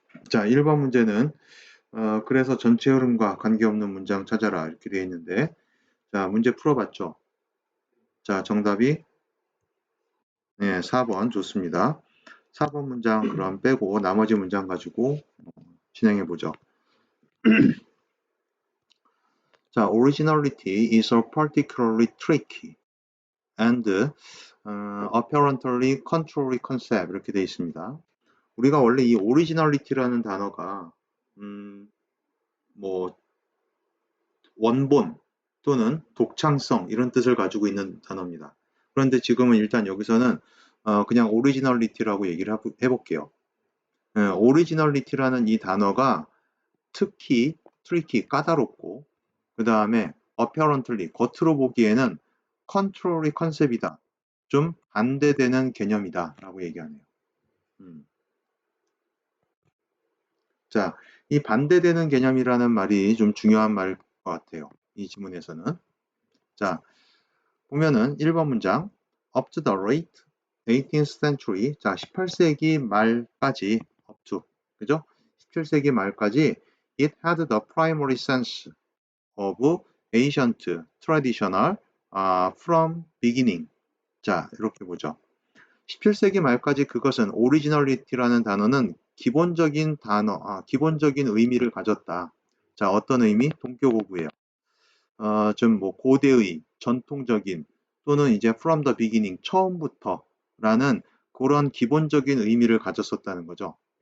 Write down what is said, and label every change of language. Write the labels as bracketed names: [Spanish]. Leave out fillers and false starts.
[Korean] 자, 1번 문제는 그래서 전체 흐름과 관계없는 문장 찾아라 이렇게 되어 있는데, 자, 문제 풀어봤죠. 자, 정답이 4번 좋습니다. 4번 문장 그럼 빼고 나머지 문장 가지고 진행해 보죠. [English] 자, originality is a particularly tricky and apparently contrary concept [Korean] 이렇게 되어 있습니다. 우리가 원래 이 originality라는 단어가 뭐 원본 또는 독창성 이런 뜻을 가지고 있는 단어입니다. 그런데 지금은 일단 여기서는 그냥 originality라고 얘기를 해볼게요. originality라는 이 단어가 특히 tricky 까다롭고 그 다음에 apparently 겉으로 보기에는 contrary 컨셉이다. 좀 반대되는 개념이다 라고 얘기하네요. 자, 이 반대되는 개념이라는 말이 좀 중요한 말일 것 같아요. 이 지문에서는. [English] 자, [Korean] 보면은 1번 문장 [English] up to the late 18th century. [Korean] 자, 18세기 말까지 up to. 그죠? 17세기 말까지 [English] it had the primary sense of ancient, traditional, from beginning. [Korean] 자, 이렇게 보죠. 17세기 말까지 그것은 originality라는 단어는 기본적인 단어, 기본적인 의미를 가졌다. 자, 어떤 의미? 동격어구예요. 좀 뭐 고대의, 전통적인 또는 이제 from the beginning, 처음부터라는 그런 기본적인 의미를 가졌었다는 거죠.